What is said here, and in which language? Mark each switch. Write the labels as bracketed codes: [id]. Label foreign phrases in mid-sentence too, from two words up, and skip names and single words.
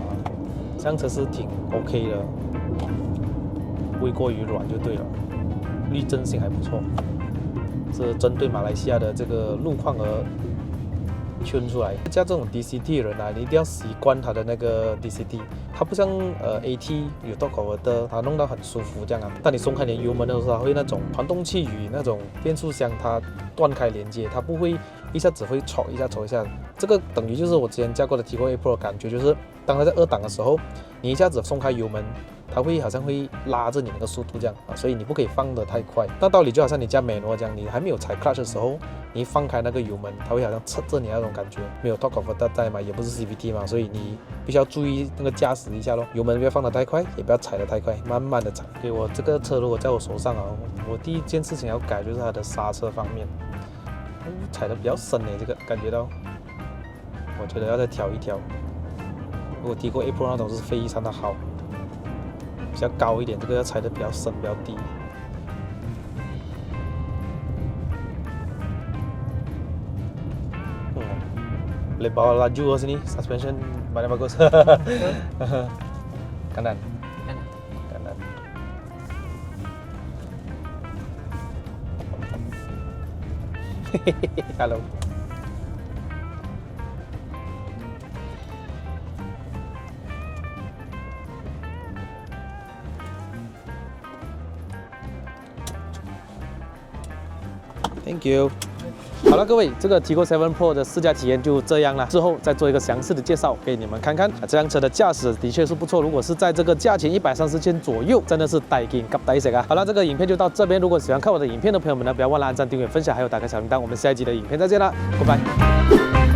[zh] 这辆车是挺 OK 的，不会过于软就对了，滤震性还不错。是针对马来西亚的这个路况而圈出来。加这种 DCT 的人啊，你一定要习惯它的那个 DCT， 它不像AT 有 [en] torque converter， [zh] 它弄到很舒服这样啊。当你松开你油门的时候，它会那种传动器与那种变速箱它断开连接，它不会一下子会戳一下戳一下，这个等于就是我之前驾过的 Tiggo A Pro 的感觉，就是当它在2档的时候，你一下子松开油门，它会好像会拉着你那个速度这样啊，所以你不可以放得太快。那道理就好像你加美诺这样，你还没有踩 clutch 的时候，你一放开那个油门，它会好像侧着你那种感觉，没有 [en] torque converter [zh] 在嘛，也不是 CVT 嘛，所以你必须要注意那个驾驶一下咯，油门不要放得太快，也不要踩得太快，慢慢的踩。给我这个车如果在我手上啊，我第一件事情要改就是它的刹车方面。踩得比较深这个感觉到，我觉得要再调一调。如果Tiggo A Pro 那种是非常的好，比较高一点，这个要踩得比较深，比较低。 [ms] Boleh bawa laju ke sini, suspension mana bagus. Kanan. Kanan. [en] Hello. Thank you. [zh] 好了，各位，这个Tiggo 7 Pro 的试驾体验就这样了。之后再做一个详细的介绍给你们看看。这辆车的驾驶的确是不错，如果是在这个价钱130千左右，真的是带劲夾抵食啊！好了，这个影片就到这边。如果喜欢看我的影片的朋友们呢，不要忘了按赞、订阅、分享，还有打开小铃铛。我们下一集的影片再见啦，拜拜。